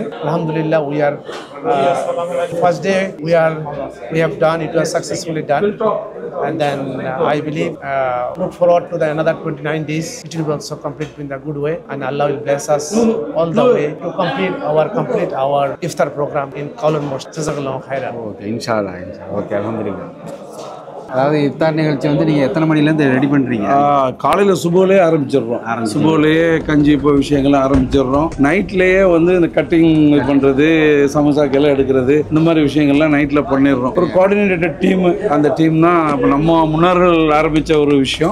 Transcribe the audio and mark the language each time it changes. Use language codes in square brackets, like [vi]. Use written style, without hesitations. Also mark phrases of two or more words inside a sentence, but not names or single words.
[en] Alhamdulillah, we are first day we have done, it was successfully done. And then I believe look forward to the another 29 days. It will also complete in the good way, and Allah will bless us all the way to complete our iftar program in Kowloon Mosque. [ar] جزاك الله خيرا. [en] Okay, inshallah. Okay, alhamdulillah. [ta] அதாவது இஃப்தார் நிகழ்ச்சி வந்து நீங்கள் எத்தனை மணிலேருந்து ரெடி பண்ணுறீங்க? காலையில் சுபோலேயே ஆரம்பிச்சிடுறோம். சுபோலேயே கஞ்சி இப்போ விஷயங்கள்லாம் ஆரம்பிச்சிடுறோம். நைட்லேயே வந்து இந்த கட்டிங் பண்ணுறது, சமோசாக்கெல்லாம் எடுக்கிறது, இந்த மாதிரி விஷயங்கள்லாம் நைட்டில் பண்ணிடுறோம். ஒரு [en] coordinated team, [ta] அந்த டீம் தான் இப்போ நம்ம முன்னோர்கள் ஆரம்பித்த ஒரு விஷயம்.